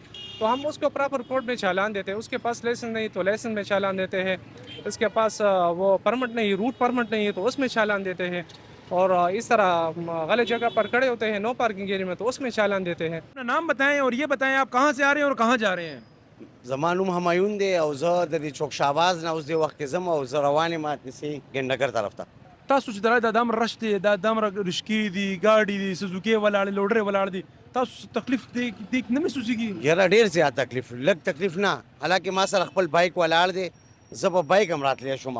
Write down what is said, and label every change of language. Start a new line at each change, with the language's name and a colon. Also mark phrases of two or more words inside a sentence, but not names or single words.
Urdu: تو ہم اس کو
English: proper court
Urdu: میں چالان دیتے ہیں. اس کے پاس لائسنس نہیں تو لائسنس میں چالان دیتے ہیں. اس کے پاس وہ پرمٹ نہیں,
English: route permit
Urdu: نہیں ہے تو اس میں چالان دیتے ہیں. اور اس طرح غلط جگہ پر کھڑے ہوتے ہیں
English: no parking area
Urdu: میں تو اس میں چالان دیتے ہیں. اپنا نام بتائیں اور یہ بتائیں آپ کہاں سے آ رہے ہیں اور کہاں جا رہے ہیں؟
Pashto: زمانوم همایون دی او زه د دې چوک شاباز نه اوس دې وخت کې ځم او زه روان یم داسې ګنډګر طرف ته. تاسو چې دا دامره رش دی, دا دامره رشکې دي, ګاډي دي, سوزوکي ولاړې, لوډرې ولاړ دي, تاسو تکلیف دی نه محسوسېږي؟ یاره ډېر زیات تکلیف, لږ تکلیف نه, حالانکه ما سره خپل بایک ولاړ دی, زه په بایک هم راتلی شوم.